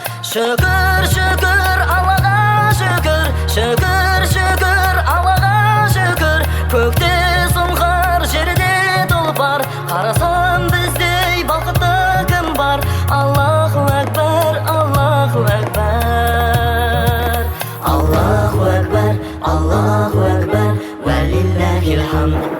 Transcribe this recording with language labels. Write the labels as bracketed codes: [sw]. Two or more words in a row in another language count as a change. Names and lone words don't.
[kk] Шүкір, шүкір, Аллаға шүкір, шүкір, шүкір, Аллаға шүкір. Көкте сұңқар, жерде тұлпар, қарасам біздей бақытты кім бар? [ar] الله أكبر، الله أكبر. الله أكبر، الله أكبر، ولله الحمد.